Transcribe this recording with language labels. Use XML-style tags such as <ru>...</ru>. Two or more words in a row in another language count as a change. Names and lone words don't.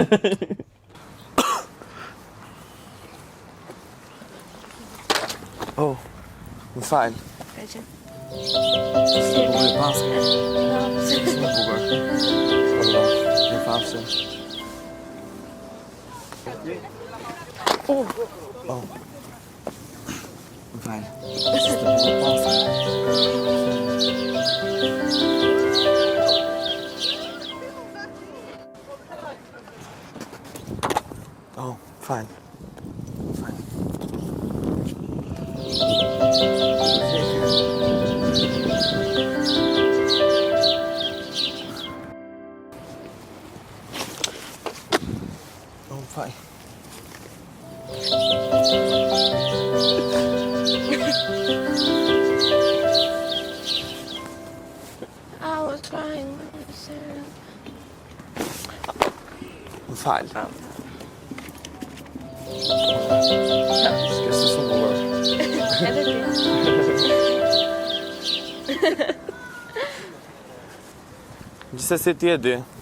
<sq>Oh, më falë. Bukur e paske. Shumë bukur. Allah, më falë. Oh. Më falë.</sq> <en>Oh, fine. Oh, fine. I was trying.</en> <sq>Më falë. S'ke shumë bukur. Edhe ti. Gjithsesi ti e di.</sq>